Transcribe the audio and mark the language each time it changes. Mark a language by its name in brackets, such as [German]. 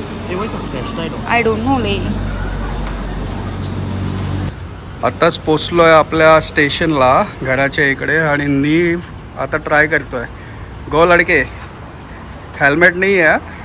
[English] Hey, where's your flashlight? I don't know, ले. [Marathi] आत्ताच पोचलोय आपल्या स्टेशनला घराच्या इकडे आणि नीव आता ट्राय करतोय. [Hindi] गो लड़के, हेल्मेट नहीं है.